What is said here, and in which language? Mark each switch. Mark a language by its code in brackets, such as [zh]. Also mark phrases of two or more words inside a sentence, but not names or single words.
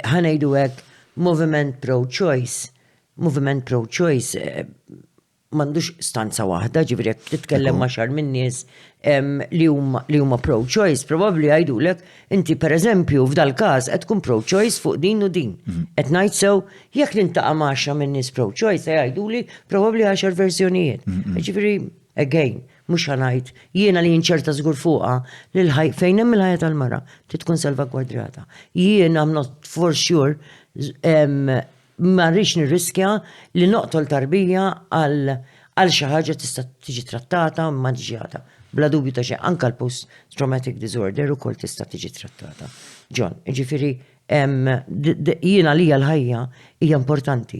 [mt] Ħanejdu hekk moviment pro-choice. Moviment pro-choice m'għandux stanza waħda, ġifieri jekk titkellem ma' xar minn nies li huma pro-choice, probabbli jgħidulek inti pereżempju f'dal każ qed tkun pro-choice fuq din u din. Qed ngħid sew jekk nintaqa' ma' 10 minn nies pro-choice jgħiduli probabbli 10 verżjonijiet. Ġifieri again, mhux ħanajt jiena li jinċerta żgur fuqha fejn hemm il-ħajja tal-mara trid tkun salvagwardjata. Jien [en] I'm not for sure [mt] ma rridx nirriskja li noqtol tarbija għal xi ħaġa tista' tiġi trattata u mmaġġjata. Bla dubju ta' xejn anke l- [en] post traumatic disorder [mt] ukoll tista' tiġi trattata. John, jiġifieri jiena lija l-ħajja hija importanti.